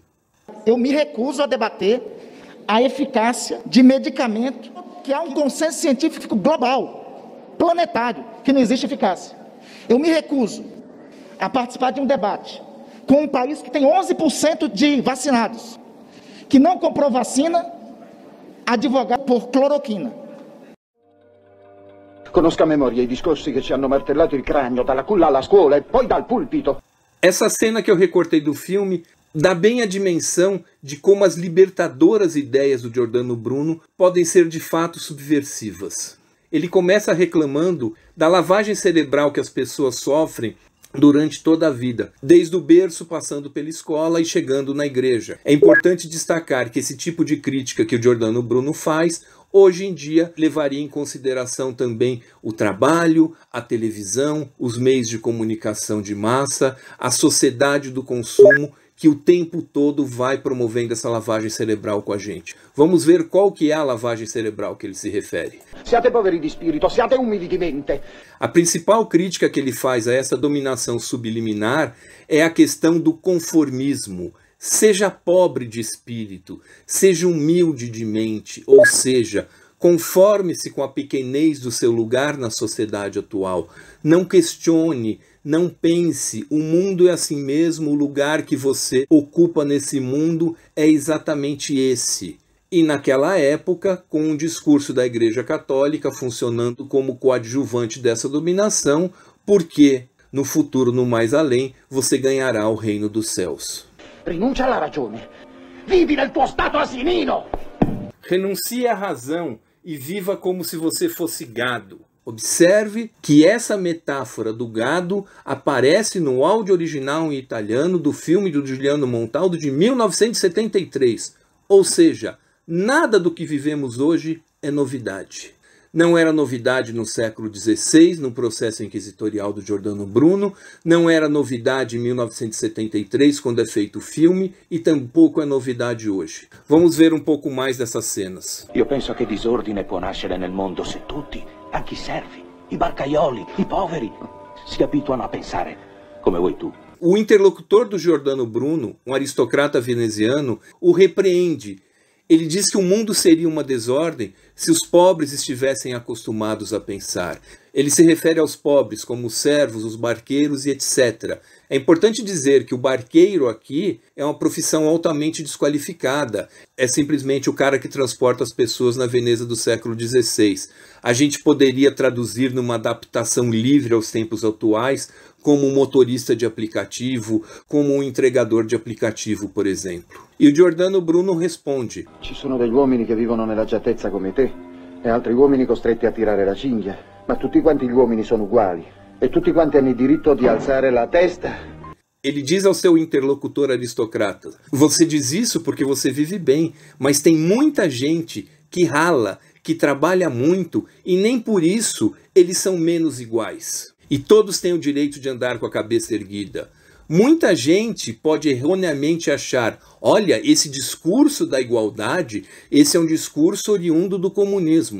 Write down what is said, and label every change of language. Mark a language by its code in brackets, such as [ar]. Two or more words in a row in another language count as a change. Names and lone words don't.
[pt] Eu me recuso a debater a eficácia de medicamento que há um consenso científico global, planetário, que não existe eficácia. Eu me recuso a participar de um debate com um país que tem 11% de vacinados, que não comprou vacina, advogar por cloroquina. [it] Conosco a memoria i discorsi che ci hanno martellato il cranio dalla culla alla scuola e poi dal pulpito. [pt] Essa cena que eu recortei do filme dá bem a dimensão de como as libertadoras ideias do Giordano Bruno podem ser de fato subversivas. Ele começa reclamando da lavagem cerebral que as pessoas sofrem durante toda a vida, desde o berço, passando pela escola e chegando na igreja. É importante destacar que esse tipo de crítica que o Giordano Bruno faz, hoje em dia, levaria em consideração também o trabalho, a televisão, os meios de comunicação de massa, a sociedade do consumo, que o tempo todo vai promovendo essa lavagem cerebral com a gente. Vamos ver qual que é a lavagem cerebral que ele se refere. [it] Siate poveri di spirito, siate umili di mente. [pt] A principal crítica que ele faz a essa dominação subliminar é a questão do conformismo. Seja pobre de espírito, seja humilde de mente, ou seja, conforme-se com a pequenez do seu lugar na sociedade atual. Não questione, não pense, o mundo é assim mesmo, o lugar que você ocupa nesse mundo é exatamente esse. E naquela época, com o discurso da Igreja Católica funcionando como coadjuvante dessa dominação, porque no futuro, no mais além, você ganhará o reino dos céus. [it] Rinuncia alla ragione. Vivi nel tuo stato asinino. [pt] Renuncie à razão e viva como se você fosse gado. Observe que essa metáfora do gado aparece no áudio original em italiano do filme do Giuliano Montaldo de 1973. Ou seja, nada do que vivemos hoje é novidade. Não era novidade no século XVI, no processo inquisitorial do Giordano Bruno, não era novidade em 1973, quando é feito o filme, e tampouco é novidade hoje. Vamos ver um pouco mais dessas cenas. [it] Io penso che disordine può nascere nel mondo se tutti, anche i servi, i barcaioli, i poveri, si abituano a pensare come vuoi tu. [pt] O interlocutor do Giordano Bruno, um aristocrata veneziano, o repreende. Ele diz que o mundo seria uma desordem se os pobres estivessem acostumados a pensar. Ele se refere aos pobres como os servos, os barqueiros e etc. É importante dizer que o barqueiro aqui é uma profissão altamente desqualificada. É simplesmente o cara que transporta as pessoas na Veneza do século XVI. A gente poderia traduzir numa adaptação livre aos tempos atuais como um motorista de aplicativo, como um entregador de aplicativo, por exemplo. E o Giordano Bruno responde: [it] Ci sono degli uomini che vivono nell'agiatezza come te e altri uomini costretti a tirare la cinghia, ma tutti quanti gli uomini sono uguali e tutti quanti hanno il diritto di alzare la testa. [pt] Ele diz ao seu interlocutor aristocrata: você diz isso porque você vive bem, mas tem muita gente que rala, que trabalha muito e nem por isso eles são menos iguais. E todos têm o direito de andar com a cabeça erguida. Muita gente pode erroneamente achar: olha, esse discurso da igualdade, esse é um discurso oriundo do comunismo.